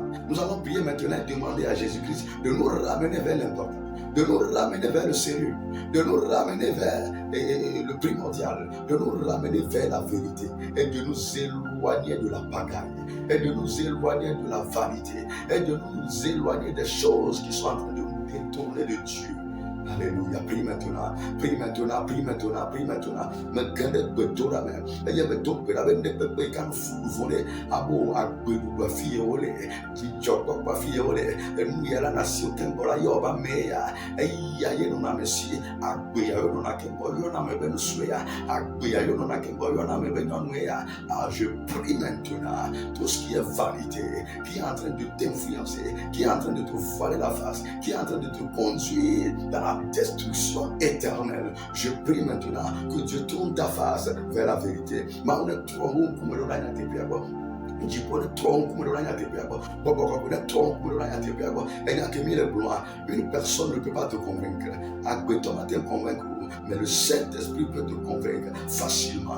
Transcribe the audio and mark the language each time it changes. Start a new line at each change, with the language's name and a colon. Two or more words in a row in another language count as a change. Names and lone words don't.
French: Nous allons prier maintenant et demander à Jésus-Christ de nous ramener vers l'important, de nous ramener vers le sérieux, de nous ramener vers le primordial, de nous ramener vers la vérité et de nous éloigner de la pagaille, et de nous éloigner de la vanité, et de nous éloigner des choses qui sont en train de nous détourner de Dieu. Alléluia. Prie maintenant. Prie maintenant. Prie maintenant. Prie maintenant. Me gande betora me. Eye me to berabe ne pepe kan fu vole. Abo agbedu ba fie ole. Ti choko ba fie ole. Enu yala na si otembola yoba meya. Eya ye no na mesi. Agbe ya yo na kembo yo na me benu suya. Agbe ya yo na kembo yo na me benu nuya. Ah, je prie maintenant. Tout ce qui est vanité, qui est en train de t'influencer, qui est en train de te voiler la face, qui est en train de te conduire dans la destruction éternelle. Je prie maintenant que Dieu tourne ta face vers la vérité. Une personne ne peut pas te convaincre, mais le Saint-Esprit peut te convaincre facilement.